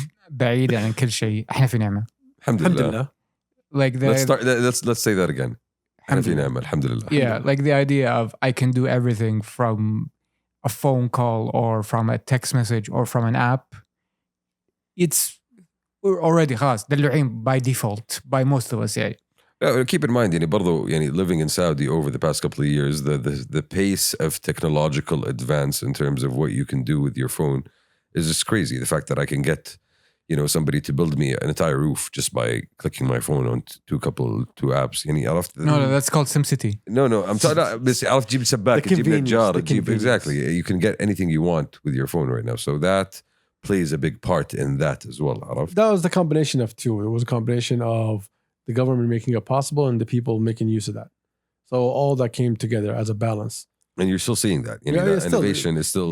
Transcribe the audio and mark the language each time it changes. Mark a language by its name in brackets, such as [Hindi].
[Arabic] بعيد عن كل شيء احنا في نعمة. Alhamdulillah. [English] Like Let's say that again. [Arabic] احنا في نعمة. [English] Alhamdulillah. Yeah, like the idea of I can do everything from a phone call or from a text message or from an app. We're already [Arabic] خلاص دلوعين [English] by default by most of us. Yeah. Keep in mind, برضو, living in Saudi over the past couple of years, the pace of technological advance in terms of what you can do with your phone is just crazy. The fact that I can get, somebody to build me an entire roof just by clicking my phone on two apps. No, that's called SimCity. No, I'm talking about [Arabic] بس عرفت تجيب سباك, تجيب نجار, [English] exactly. You can get anything you want with your phone right now. So that plays a big part in that as well. [Arabic] عرفت? [English] That was the combination of two. It was a combination of the government making it possible and the people making use of that. So all that came together as a balance. And you're still seeing that. That innovation is still...